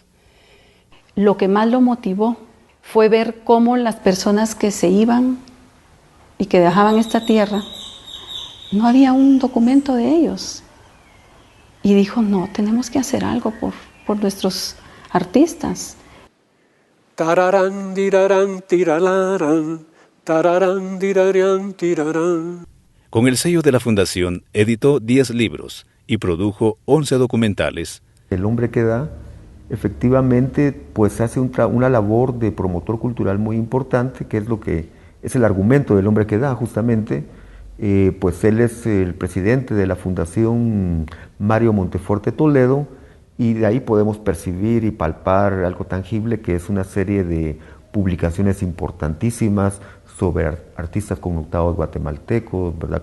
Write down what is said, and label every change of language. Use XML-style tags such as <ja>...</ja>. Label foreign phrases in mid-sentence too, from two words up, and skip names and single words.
<es>Lo que más lo motivó fue ver cómo las personas que se iban y que dejaban esta tierra, no había un documento de ellos. Y dijo, no, tenemos que hacer algo por nuestros artistas. Tararán, dirarán, tiralarán, tararán, dirarán, tirarán. Con el sello de la Fundación, editó 10 libros y produjo 11 documentales. El hombre que da, efectivamente, pues hace una labor de promotor cultural muy importante, que es lo que es el argumento del hombre que da, justamente. Pues él es el presidente de la Fundación Mario Monteforte Toledo, y de ahí podemos percibir y palpar algo tangible, que es una serie de publicaciones importantísimas sobre artistas connotados guatemaltecos, ¿verdad?</es>